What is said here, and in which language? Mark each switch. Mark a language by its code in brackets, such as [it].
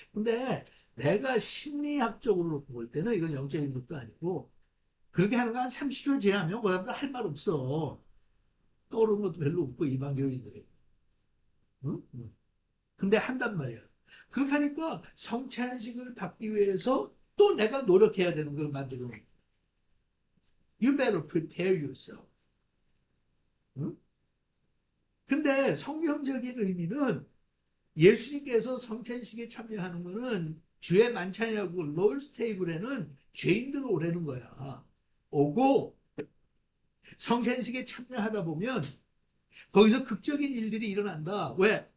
[ko] 근데 내가 심리학적으로 볼 때는 이건 영적인 것도 아니고 그렇게 하는 거 한 30초 지나면 그다음부터 할 말 없어. 떠오르는 것도 별로 없고 이방교인들이. 응? 응. 근데 한단 말이야. 그렇게 하니까 성찬식을 받기 위해서 또 내가 노력해야 되는 걸 만들어 놓은 거야. [en] You better prepare yourself. 응? [ko] 근데 성경적인 의미는 예수님께서 성찬식에 참여하는 거는 주의 만찬이라고 롤스 테이블에는 죄인들 오라는 거야. 오고 성찬식에 참여하다 보면 거기서 극적인 일들이 일어난다. 왜?